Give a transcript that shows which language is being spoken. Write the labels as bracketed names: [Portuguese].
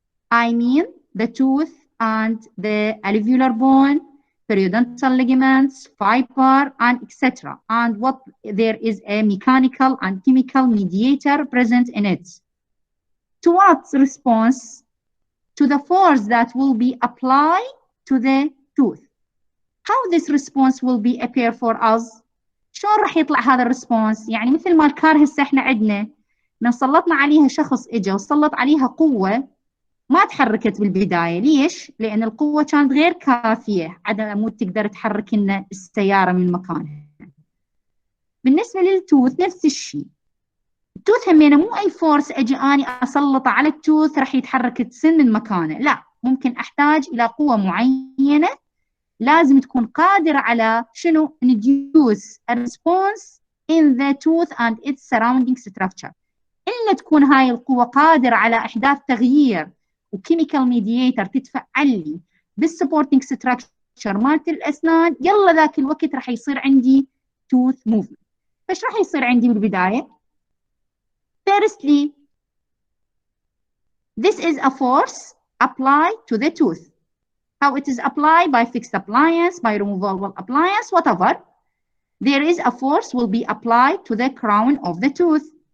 [English] I mean the tooth and the alveolar bone, periodontal ligaments, fiber, and etc. And what there is a mechanical and chemical mediator present in it. To what response? To the force that will be applied to the tooth. How this response will be appear for us? [Arabic] شلون راح يطلع هذا الريسبونس؟ يعني مثل ما الكار هسه احنا عندنا سلطنا عليها شخص اجى وسلط عليها قوة ما تحركت بالبداية، ليش؟ لأن القوة كانت غير كافية على مود تقدر تحرك لنا السيارة من مكانها. بالنسبة للتوث نفس الشيء. التوث همينه مو أي فورس أجي أني أسلطه على التوث راح يتحرك السن من مكانه، لا، ممكن أحتاج إلى قوة معينة لازم تكون قادرة على شنو؟ [English] induce a response in the tooth and its surrounding structure. [Arabic] إلا تكون هاي القوة قادرة على إحداث تغيير وكيميكال ميدياتر تدفع لي بالسبورتنج ستراكشر مالت الأسنان، يلا ذاك الوقت راح يصير عندي tooth movement. فايش راح يصير عندي بالبداية؟ [English] Firstly, this is a force applied to the tooth. How it is applied? By fixed appliance, by removable appliance, whatever. There is a force will be applied to the crown of the tooth.